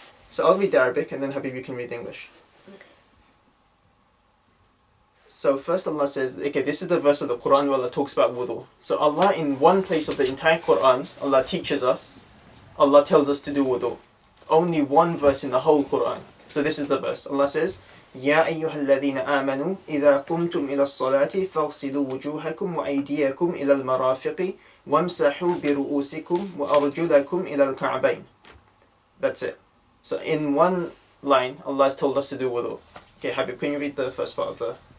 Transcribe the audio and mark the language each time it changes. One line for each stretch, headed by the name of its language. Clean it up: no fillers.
English: So I'll read the Arabic and then Habib, you can read the English. Okay. So first Allah says, okay, this is the verse of the Quran where Allah talks about wudu. So Allah, in one place of the entire Quran, Allah teaches us, Allah tells us to do wudu. Only one verse in the whole Quran. So this is the verse. Allah says,
Arabic: يا أيها الذين آمنوا إذا قمتم إلى الصلاة فاغسلوا وجوهكم وأيديكم إلى المرافق وامسحوا برؤوسكم وأرجلكم إلى الكعبين.
English: That's it. So in one line, Allah has told us to do wudu. Okay, Habib, can you read the first part of the...